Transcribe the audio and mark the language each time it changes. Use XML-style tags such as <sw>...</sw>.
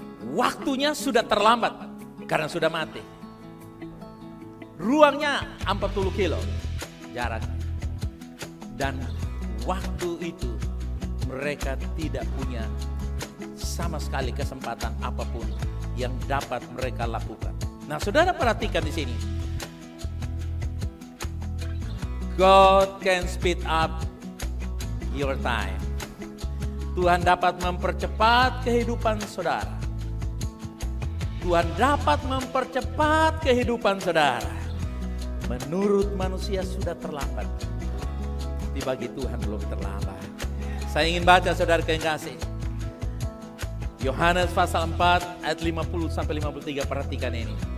<id>Waktunya sudah terlambat karena sudah mati. Ruangnya 40 kilo jarak. Dan waktu itu mereka tidak punya sama sekali kesempatan apapun yang dapat mereka lakukan. Nah, saudara perhatikan di sini.</id> <en>God can speed up your time.</en> <id>Tuhan dapat mempercepat kehidupan saudara. Tuhan dapat mempercepat kehidupan saudara. Menurut manusia sudah terlambat. Tapi bagi Tuhan belum terlambat. Saya ingin baca saudara yang kasih. Yohanes pasal 4 ayat 50 sampai 53, perhatikan ini.</id>